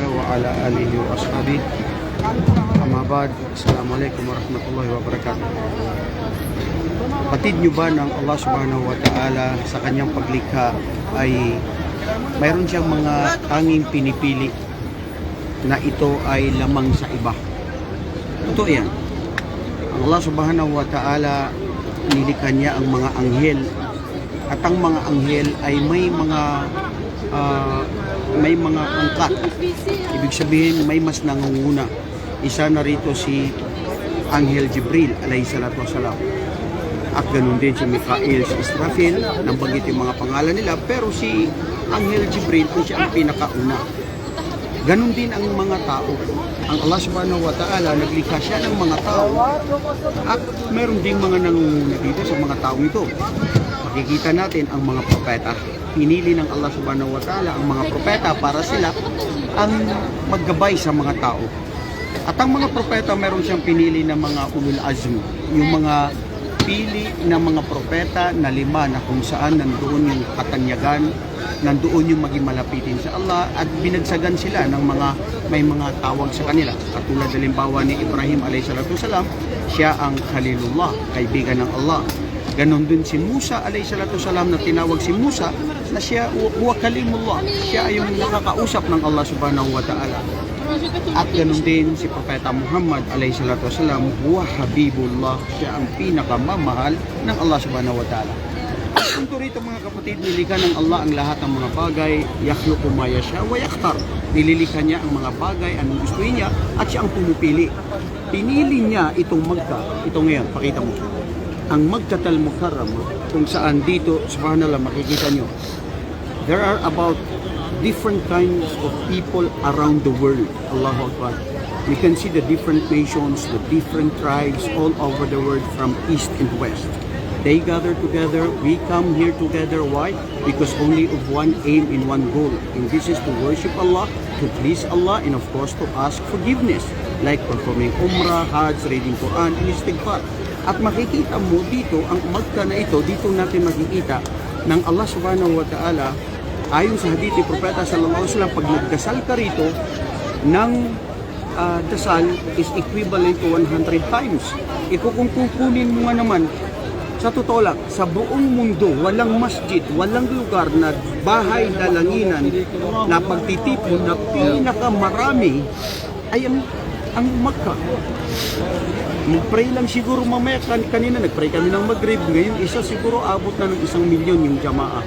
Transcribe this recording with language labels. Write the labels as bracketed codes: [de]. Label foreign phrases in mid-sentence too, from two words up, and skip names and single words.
[ar] وعلى آله وأصحابه. أما بعد. السلام عليكم ورحمة الله وبركاته. [tl] Batid nyo ba ng Allah [ar] سبحانه وتعالى [tl] sa kanyang paglikha ay mayroon siyang mga tanging pinipili na ito ay lamang sa iba? Totoo yan. Ang Allah [ar] سبحانه وتعالى, [tl] nilikha niya ang mga anghel, at ang mga anghel ay may mga angkat. Ibig sabihin may mas nangunguna. Isa na rito si Anghel Jibril [ar] عليه الصلاة والسلام, [tl] at ganun din si Mikael, si Israfil. Nabanggit yung mga pangalan nila, pero si Anghel Jibril po siya ang pinakauna. Ganun din ang mga tao. Ang Allah [ar] سبحانه وتعالى, [tl] naglikha siya ng mga tao, at meron ding mga nangunguna dito sa mga taong ito. Makikita natin ang mga propeta. Pinili ng Allah [ar] سبحانه وتعالى [tl] ang mga propeta para sila ang maggabay sa mga tao. At ang mga propeta, meron siyang pinili na mga [ar] أولو العزم, [tl] yung mga pili na mga propeta na 5 na kung saan nandoon yung katanyagan, nandoon yung maging malapitin sa Allah, at binagsagan sila ng may mga tawag sa kanila. Katulad halimbawa ni Ibrahim [ar] عليه الصلاة والسلام, [tl] siya ang Khalilullah, kaibigan ng Allah. Ganon din si Musa [ar] عليه الصلاة والسلام, [tl] na tinawag si Musa na siya [ar] هو كليم الله, [tl] siya ay yung nakakausap ng Allah [ar] سبحانه وتعالى. [tl] At ganon din si Propeta Muhammad [ar] عليه الصلاة والسلام, هو حبيب الله, [tl] siya ang pinakamamahal ng Allah [ar] سبحانه وتعالى. [tl] At punto rito mga kapatid, nilikha ng Allah ang lahat ng mga bagay. [ar] يخلق ما يشاء ويختار. [tl] Nililikha niya ang mga bagay, anong gusto niya, at siya ang pumipili. Pinili niya itong Magka, ito ngayon, pakita mo, ang Magkatal Mukarrama, kung saan dito, subhanallah, makikita nyo, [en] there are about different kinds of people around the world. [ar] الله أكبر. [en] You can see the different nations, the different tribes all over the world, from east and west. They gather together, we come here together. Why? Because only of one aim and one goal. And this is to worship Allah, to please Allah, and of course to ask forgiveness. Like performing Umrah, Hajj, reading Quran, and Istighfar. [tl] At makikita mo dito, ang Magka na ito, dito natin makikita ng Allah [ar] سبحانه وتعالى, [tl] ayon sa hadith ni Propeta [ar] صلى الله عليه وسلم, [tl] pag nagdasal ka rito, ng dasal [en] is equivalent to 100 times. [tl] Kung kukunin mo nga naman, sa totoo lang, sa buong mundo, walang masjid, walang lugar na bahay dalanginan na pagtitipon na pinakamarami ay ang Magka. Mag-pray lang siguro mamaya, kanina nag-pray kami ng Maghrib, ngayon isa siguro abot na ng 1 milyon yung jamaa.